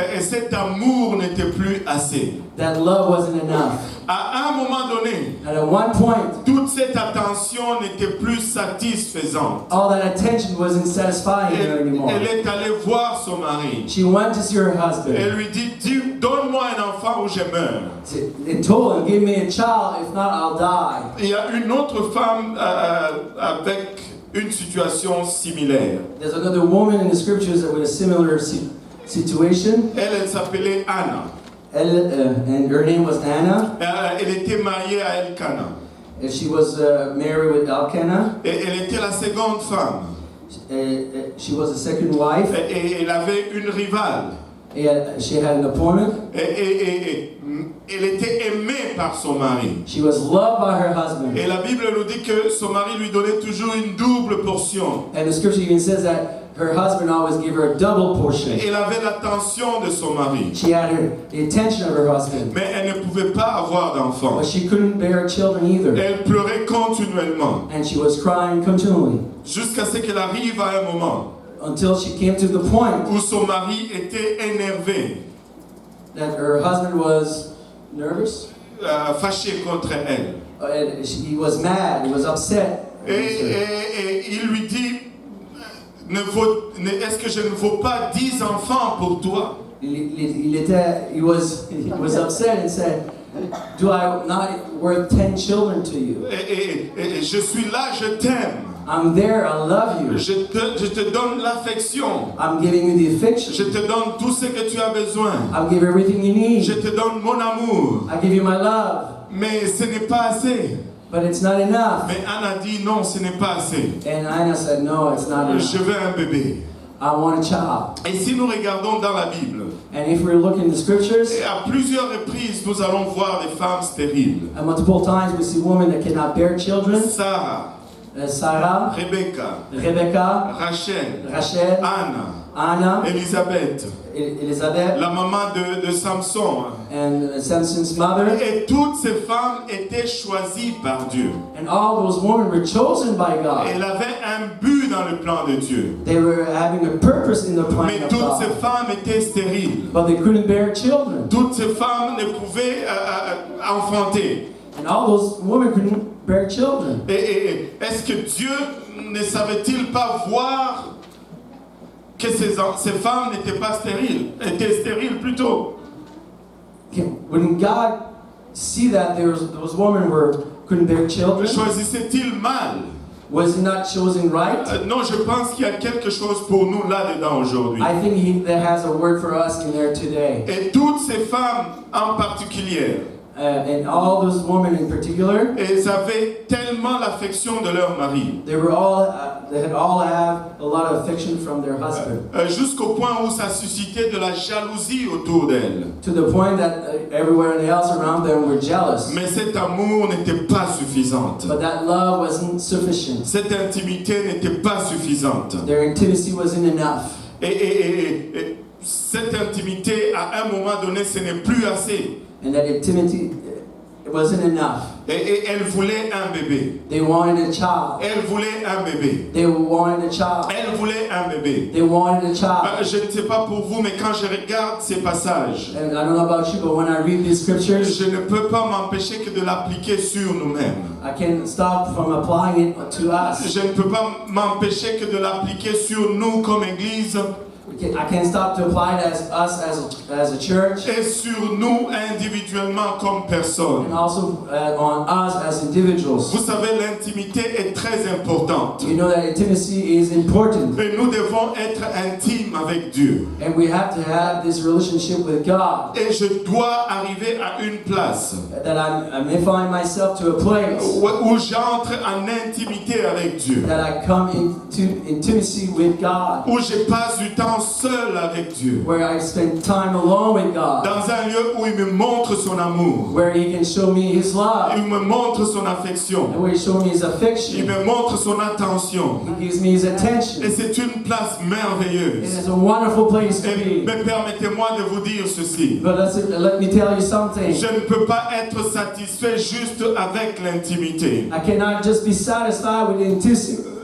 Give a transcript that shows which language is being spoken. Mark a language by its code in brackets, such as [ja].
[fr] cet amour n'était plus assez. [en] that love wasn't enough. [fr] À un moment donné, [en] And at one point, [fr] toute cette attention n'était plus satisfaisante. [en] all that attention wasn't satisfying her anymore. [fr] Elle est allée voir son mari. [en] She went to see her husband. [fr] Elle lui dit, donne-moi un enfant ou je meurs. [en] It told him, give me a child, if not, I'll die. [fr] Il y a une autre femme avec une situation similaire. [en] There's another woman in the scriptures that with a similar situation. [fr] Elle s'appelait Anna. [en] And her name was Anna. [fr] Elle était mariée à Elkanah. [en] And she was married with Elkanah. [fr] Et elle était la seconde femme. [en] She was the second wife. [fr] Et elle avait une rivale. [en] She had an opponent. [fr] Et elle était aimée par son mari. [en] She was loved by her husband. [fr] Et la Bible nous dit que son mari lui donnait toujours une double portion. [en] And the scripture even says that her husband always gave her a double portion. [fr] Elle avait l'attention de son mari. [en] She had the attention of her husband. [fr] Mais elle ne pouvait pas avoir d'enfant. [en] But she couldn't bear children either. [fr] Elle pleurait continuellement. [en] And she was crying continually. [fr] Jusqu'à ce qu'elle arrive à un moment [en] Until she came to the point [fr] où son mari était énervé, [en] that her husband was nervous. [fr] fâché contre elle. [en] And he was mad, he was upset. [fr] Et il lui dit, est-ce que je ne vaux pas 10 enfants pour toi? [en] He was upset and said, do I not worth 10 children to you? [fr] Et je suis là, je t'aime. [en] I'm there, I love you. [fr] Je te donne l'affection. [en] I'm giving you the [fr] Je [en] affection. [fr] te donne tout ce que tu as besoin. [en] I'll give everything you [fr] Je [en] need. [fr] te donne mon amour. [en] I give you my love. [fr] Mais ce n'est pas assez. [en] But it's not enough. [fr] Mais Anna dit non, ce n'est pas assez. [en] And Anna said, no, it's not [fr] Je [en] enough. [fr] veux un bébé. [en] I want a child. [fr] Et si nous regardons dans la Bible, [en] And if we look in the scriptures, [fr] et à plusieurs reprises, nous allons voir des femmes stériles. [en] at multiple times we see women that cannot bear children. [fr] Sarah, [en] Sarah, [fr] Rebecca, [en] Rebecca, [fr] Rachel, [en] Rachel, [fr] Anna, [en] Anna, [fr] Elisabeth, [en] Elizabeth, [fr] la maman de Samson. [en] and Samson's mother. [fr] Et toutes ces femmes étaient choisies par Dieu. [en] And all those women were chosen by God. [fr] Elle avait un but dans le plan de Dieu. [en] They were having a purpose in the plan [fr] Mais [en] of [fr] toutes ces [en] God. [fr] femmes étaient stériles. [en] But they couldn't bear children. [fr] Toutes ces femmes ne pouvaient enfanter. [en] And all those women couldn't bear children. [fr] Et est-ce que Dieu ne savait-il pas voir que ces femmes n'étaient pas stériles, étaient stériles plutôt? [en] When God see that those women couldn't bear children, [fr] Choisissait-il mal? [en] was he not chosen right? [fr] Non, je pense qu'il y a quelque chose pour nous là-dedans aujourd'hui. [en] I think there has a word for us in there today. [fr] Et toutes ces femmes en particulier, [en] And all those women in particular, [fr] elles avaient tellement l'affection de leur mari. [en] they had all have a lot of affection from their husband, [fr] Jusqu'au point où ça suscitait de la jalousie autour d'elles. [en] to the point that everyone else around them were jealous. [fr] Mais cet amour n'était pas suffisante. [en] But that love wasn't sufficient. [fr] Cette intimité n'était pas suffisante. [en] Their intimacy wasn't enough. [fr] Et cette intimité, à un moment donné, ce n'est plus assez. [en] And that intimacy, it wasn't enough. [fr] Et elle voulait un bébé. [en] They wanted a child. [fr] Elle voulait un bébé. [en] They wanted a child. [fr] Elle voulait un bébé. [en] They wanted a child. [fr] Je ne sais pas pour vous, mais quand je regarde ces passages, [en] And I don't know about you, but when I read these scriptures, [fr] je ne peux pas m'empêcher que de l'appliquer sur nous-mêmes. [en] I can't stop from applying it to us. [fr] Je ne peux pas m'empêcher que de l'appliquer sur nous comme Église [en] I can't stop to apply it as us as a church, [fr] et sur nous individuellement comme personnes. [en] and also on us as individuals. [fr] Vous savez, l'intimité est très importante. [en] You know that intimacy is important, [fr] Et nous devons être intimes avec Dieu. [en] and we have to have this relationship with God. [fr] Et je dois arriver à une place [en] That I may find myself to a place [fr] où j'entre en intimité avec Dieu. [en] that I come into intimacy with God, [fr] Où je passe du temps seul avec Dieu. [en] where I spend time alone with God, [fr] Dans un lieu où il me montre son amour. [en] where He can show me His love, [fr] Il me montre son affection. [en] and where He shows me His [fr] Il [en] affection. [fr] me montre son attention. [en] He gives me His attention. [fr] Et c'est une place [en] It [fr] merveilleuse. [en] is a wonderful place to [fr] Et [en] be. [fr] mais permettez-moi de vous dire ceci. [en] But let me tell you something. [fr] Je ne peux pas être satisfait juste avec l'intimité. [en] I cannot just be satisfied with intimacy.